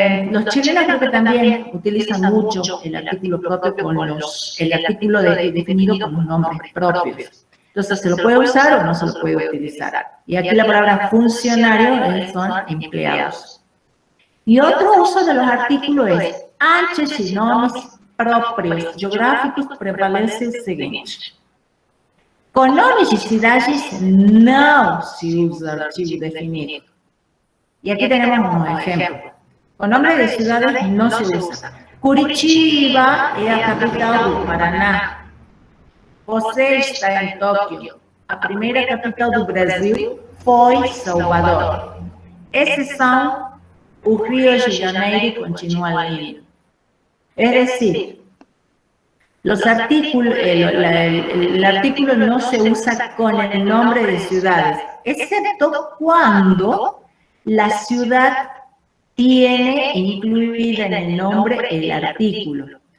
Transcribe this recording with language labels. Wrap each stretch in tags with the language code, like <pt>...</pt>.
<es>Los chilenos creo que también utilizan mucho el artículo propio el artículo definido con los nombres propios. Entonces, ¿se lo puede usar o no se lo puede utilizar? Y aquí la palabra funcionario son empleados. Y otro uso de los artículos es antes de</es> <pt>nomes próprios geográficos prevalece</pt> <es>el siguiente.</es> <pt>Com nomes de cidades não se usa artigo definido.</pt> <es>Y aquí tenemos un ejemplo. Con nombre de ciudades no se usa.</es> <pt>Curitiba é a capital do Paraná. Você está em Tóquio. A primeira capital do Brasil foi Salvador. Exceção, o Rio de Janeiro continua lindo.</pt> <es>Es decir, los artículos, el artículo no se usa con el nombre de ciudades, excepto cuando la ciudad tiene incluida en el nombre el artículo.</es>